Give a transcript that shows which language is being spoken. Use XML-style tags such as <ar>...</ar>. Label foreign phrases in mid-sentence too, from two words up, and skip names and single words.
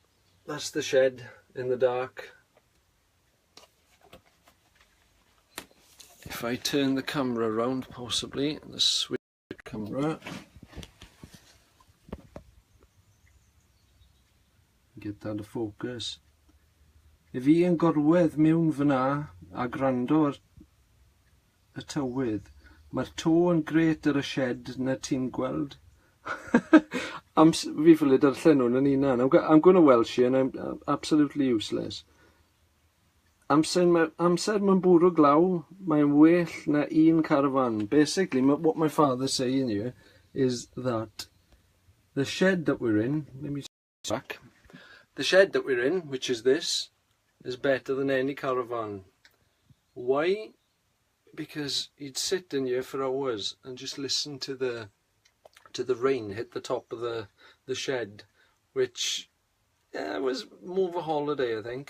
<en>That's the shed in the dark. If I turn the camera around, possibly, the switch camera. Get that to focus.</en> <cy>If hi yn gorwedd mewn fyna a gwrando ar y tywydd, mae'r to yn gret ar y shed na ti'n gweld. Fi ffili darllen hwn yn unan.</cy> <en>I'm going to Welsh here and I'm absolutely useless.</en> <cy>Amser mae'n bwrw glaw, mae'n well na un carafan.</cy> <en>Basically, what my father's saying here is that the shed that we're in, let me back. The shed that we're in, which is this, is better than any caravan. Why? Because you'd sit in here for hours and just listen to the rain hit the top of the shed, which was more of a holiday, I think.</en>